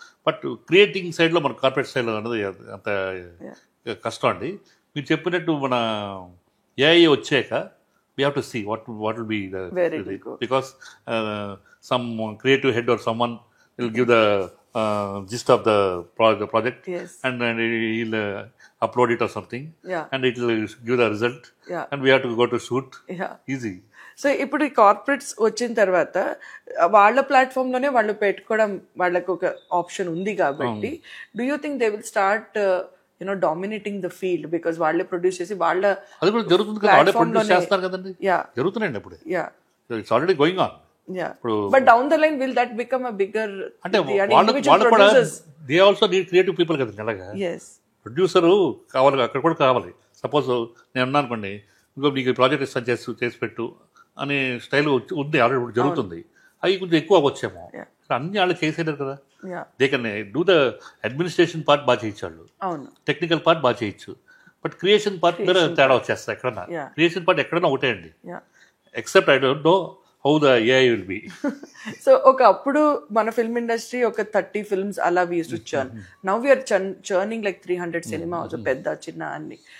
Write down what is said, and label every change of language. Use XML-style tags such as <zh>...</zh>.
<te>But creating సైడ్లో మన corporate style అనేది అంత కష్టం అండి. మీరు చెప్పినట్టు మన ఏఐ వచ్చాక</te> <en>we have to see what will be the because some creative head or someone will give the gist of the project, and he'll upload it or something, and it will give the result, and we have to go to shoot. Easy.</en> <te>So ఇప్పుడు ఈ corporates వచ్చిన తర్వాత వాళ్ళ platform లోనే వాళ్ళు పెట్టుకోవడం వాళ్ళకి ఒక ఆప్షన్ ఉంది కాబట్టి,</te> <en>Do you think they will start dominating the field?</en> <te>Because వాళ్ళే ప్రొడ్యూస్ చేసి వాళ్ళ అది కూడా జరుగుతుంది కదా, వాళ్ళే ప్రొడ్యూస్ చేస్తారు కదండి. జరుగుతున్నాయండి ఇప్పుడు.</te> <en>It's already going on. But down the line will that become a bigger,</en> <te>అంటే వాళ్ళు కూడా</te> <en>They also need creative people కదండి.</en> <te>అలాగా ప్రొడ్యూసరు కావాలి, అక్కడ కూడా కావాలి. సపోజ్ నేను అన్నా అనుకోండి, ఇంకో నీకు ప్రాజెక్ట్ ఇస్తాను చేసి పెట్టు అనే స్టైల్ ఉంది, ఆల్రెడీ జరుగుతుంది. అవి కొంచెం ఎక్కువ వచ్చేమో, అన్ని వాళ్ళు చేసేటారు కదా.</te> <en>they can do the administration part</en> <te>బాగా చేయొచ్చు, వాళ్ళు టెక్నికల్ పార్ట్ బాగా చేయొచ్చు. బట్ క్రియేషన్ పార్ట్ మీద తేడా వచ్చేస్తారు ఎక్కడన్నా. క్రియేషన్ పార్ట్ ఎక్కడన్నా ఒకటే అండి,</te> <en>Except I don't know how the AI will be.</en> <te>So ఒకప్పుడు మన ఫిల్మ్ ఇండస్ట్రీ ఒక 30 films అలా</te> <en>we used to churn. Now we are churning like 300 cinemas,</en> <te>పెద్ద చిన్న అన్ని.</te>